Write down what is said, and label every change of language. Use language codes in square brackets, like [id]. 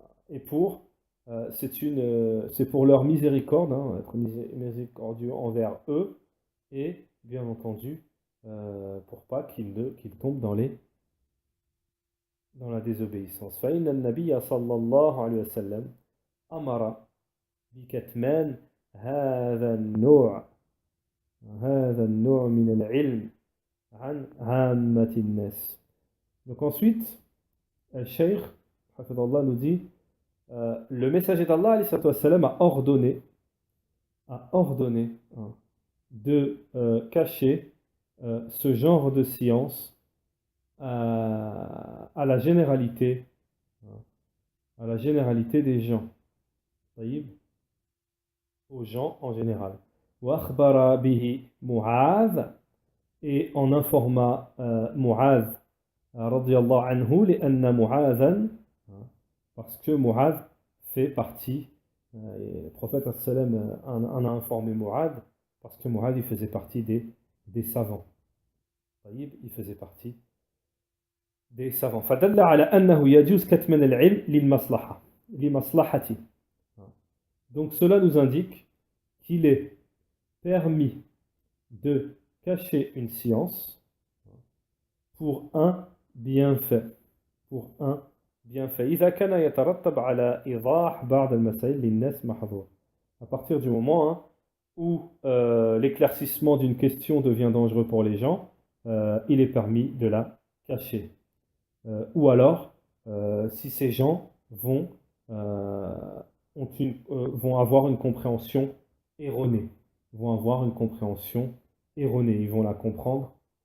[fr] Et c'est pour leur miséricorde, hein, être miséricordieux envers eux, et bien entendu, pour pas qu'ils tombent dans la désobéissance. [ar] فإن النبي صلى الله عليه وسلم أمر بكتمان هذا النوع من العلم عن عامة الناس. [fr] Donc ensuite, Cheikh Hafidallah nous dit le messager d'Allah alayhi salam a ordonné hein, de cacher ce genre de science à la généralité des gens, aux gens en général. [ar] وأخبر به معاذ, [fr] et en informa Mu'adh radiyallahu anhu [ar] لأن معاذا, [fr] parce que Mu'adh fait partie, et le prophète sallam en a informé Mu'adh parce que Mu'adh il faisait partie des savants. Il faisait partie des savants. [ar] فدل على أنه يجوز كتمان العلم لمصلحة. [fr] Donc cela nous indique qu'il est permis de cacher une science pour un bienfait. [ar] إذا كان يترتب على إيضاح بعض المسائل للناس محظور. [fr] À partir du moment, hein, où l'éclaircissement d'une question devient dangereux pour les gens, il est permis de la cacher. Ou alors, si ces gens euh, vont avoir une compréhension erronée, vont avoir une compréhension erronée, ils vont la comprendre.